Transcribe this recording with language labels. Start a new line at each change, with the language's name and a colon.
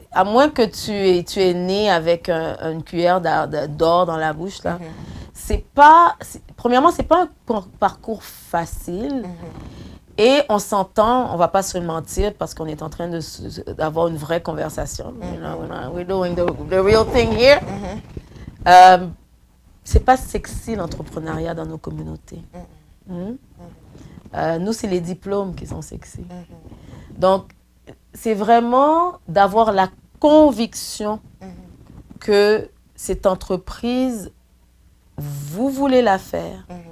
French: À moins que tu es né avec une cuillère d'or dans la bouche, là, c'est pas... Premièrement, c'est pas un parcours facile. Et on s'entend, on va pas se mentir, parce qu'on est en train d'avoir une vraie conversation.
English: You know, we're doing the real thing here.
French: C'est pas sexy l'entrepreneuriat dans nos communautés. Nous, c'est les diplômes qui sont sexy. Donc, c'est vraiment d'avoir la conviction que cette entreprise, vous voulez la faire,